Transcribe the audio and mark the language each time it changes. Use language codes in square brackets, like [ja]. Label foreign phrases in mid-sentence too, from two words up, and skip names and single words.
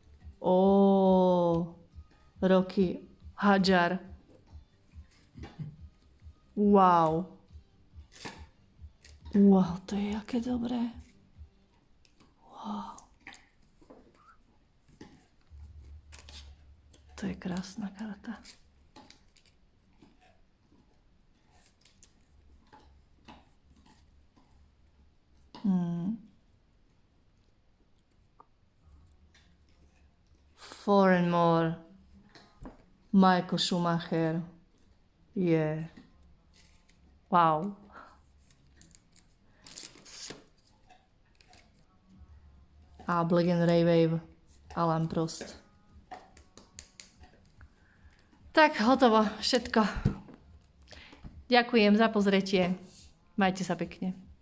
[sk] Rocky Hadjar. Wow. Wow, to je aké dobré. Wow. To je krásna karta. [en] Four and more. Michael Schumacher. Yeah. Wow. A Black and Ray Wave. [sk] Alan Prost. Tak, hotovo. Všetko. Ďakujem za pozretie. Majte sa pekne.